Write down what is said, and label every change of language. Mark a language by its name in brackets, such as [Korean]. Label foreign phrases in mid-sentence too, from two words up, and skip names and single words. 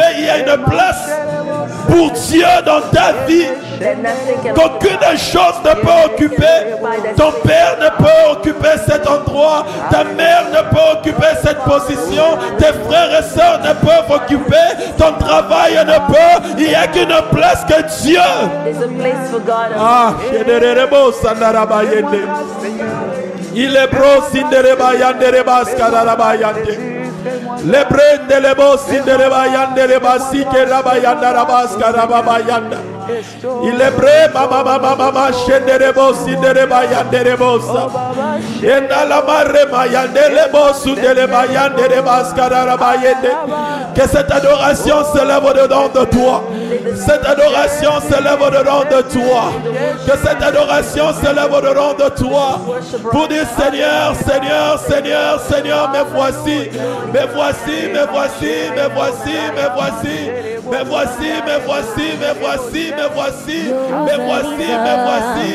[French] Il y a une place pour Dieu dans ta vie qu'aucune chose ne peut occuper. Ton père ne peut occuper cet endroit. Ta mère ne peut occuper cette position. Tes frères et sœurs ne peuvent occuper. Ton travail ne peut. Il n'y a qu'une place que Dieu. [English] There's a place for God. Ah, il est bro sindereba yandereba skararaba yande. Le brende le bo sindereba yandereba sikeraba yandaraba skaraba yanda. Il est bré mama mama mama shenderebo sindereba yanderebo sa. Yenda la marema yanderebo sundereba yandereba skararaba yende. [French] Que cette adoration s'élève au-dedans de toi. Cette adoration s'élève au-dedans de toi. Que cette adoration s'élève au-dedans de toi. Pour dire Seigneur, Seigneur, Seigneur, Seigneur, me voici, me voici, me voici, me voici, me voici, me voici, me voici, me voici, me voici, me voici, me voici.